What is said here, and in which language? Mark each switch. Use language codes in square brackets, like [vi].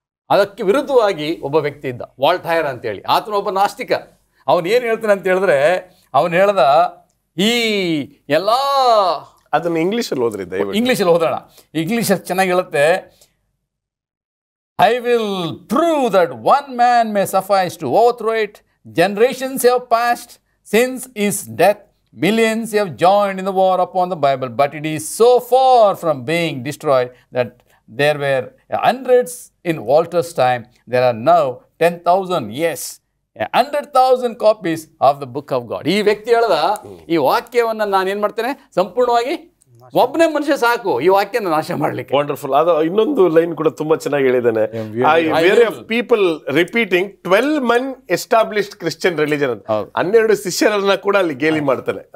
[kn] ಅದಕ್ಕೆ ವಿರುದ್ಧವಾಗಿ ಒಬ್ಬ ವ್ಯಕ್ತಿ ಇದ್ದ, ವಾಲ್ಟೈರ್ ಅಂತೇಳಿ. ಆತನು ಒಬ್ಬ ನಾಸ್ತಿಕ. ಅವನು ಏನು ಹೇಳ್ತಾನೆ ಅಂತ ಹೇಳಿದ್ರೆ, ಅವನು ಹೇಳ್ದ, ಈ ಎಲ್ಲ ಅದನ್ನ ಇಂಗ್ಲಿಷಲ್ಲಿ ಓದ್ರಿ ದಯವಿಟ್ಟು. ಇಂಗ್ಲೀಷಲ್ಲಿ ಓದೋಣ. ಇಂಗ್ಲೀಷಲ್ಲಿ ಚೆನ್ನಾಗಿ ಹೇಳುತ್ತೆ, [en] I will prove that one man may suffice to overthrow it. Generations have passed since his death. Millions have joined in the war upon the Bible, but it is so far from being destroyed that there were hundreds in Walter's time. There are now 10,000, yes, 100,000 copies of the book of God. [kn] ಈ ವ್ಯಕ್ತಿ ಹೇಳ್ದ ಈ ವಾಕ್ಯವನ್ನು ನಾನು ಏನು ಮಾಡ್ತೇನೆ, ಸಂಪೂರ್ಣವಾಗಿ ಒಬ್ಬನೇ ಮನುಷ್ಯ ಸಾಕು ಈ ವಾಕ್ಯನ ನಾಶ ಮಾಡ್ಲಿಕ್ಕೆ. [en] Wonderful. [kn] ಅದು ಇನ್ನೊಂದು ಲೈನ್ ಕೂಡ ತುಂಬಾ ಚೆನ್ನಾಗಿ ಹೇಳಿದ್ದಾನೆ. [en] very of people repeating 12 men established Christian religion [kn] ಅಂತ 12 ಶಿಷ್ಯರನ್ನ ಕೂಡ ಅಲ್ಲಿ ಗೇಲಿ ಮಾಡ್ತಾನೆ.